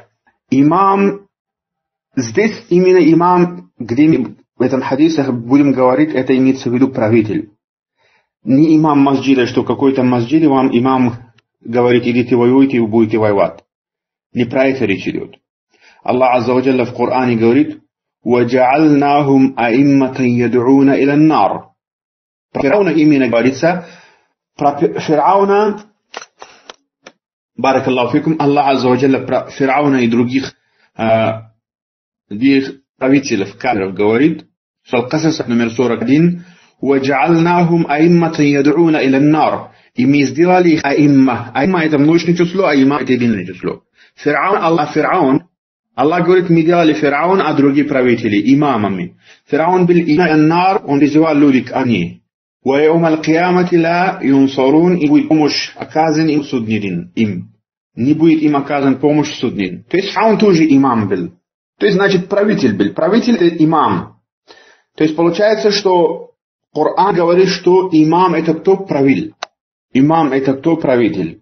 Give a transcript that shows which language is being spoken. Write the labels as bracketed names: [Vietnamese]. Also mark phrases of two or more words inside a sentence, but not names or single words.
[Russian] Имам, здесь именно имам, где мы в этом хадисах будем говорить, это имеется в виду правитель. Не имам масджида, что какой-то масджиде вам имам говорит, идите воюйте и вы будете воевать. Не про это речь идет. Аллах [Arabic] عز وجل [Russian] в Коране говорит, [Arabic] وَجَعَلْنَاهُمْ أَئِمَّةً يَدْعُونَ إِلَى النَّارِ. [Russian] Про Фирауна именно говорится, про Фирауна, [Arabic] بارك الله فيكم, [Russian] Аллах [Arabic] عز وجل [Russian] про Фирауна и других правителей, кафиров говорит, Аль-Касас номер 41, [Arabic] وَجَعَلْنَاهُمْ أَئِمَّةً يَدْعُونَ إِلَى النَّارِ. [Russian] И мы сделали их аимма. Аимма это множественное число, а аимма это единое число. Фираун, Аллах говорит, мы делали Фираун, а другие правители, имамами. Фираун был имам, он призывал людей к огню. [Arabic] وَيَوْمَ الْقِيَامَةِ لَا يُنْصَرُونَ. [Russian] И будет помощь оказан им в судный день. Не будет им оказан помощь в судный день. То есть Фираун тоже имам был. То есть, значит, правитель был. Правитель это имам. То есть получается, что Коран говорит, что имам это кто правил. имам это кто? Правитель.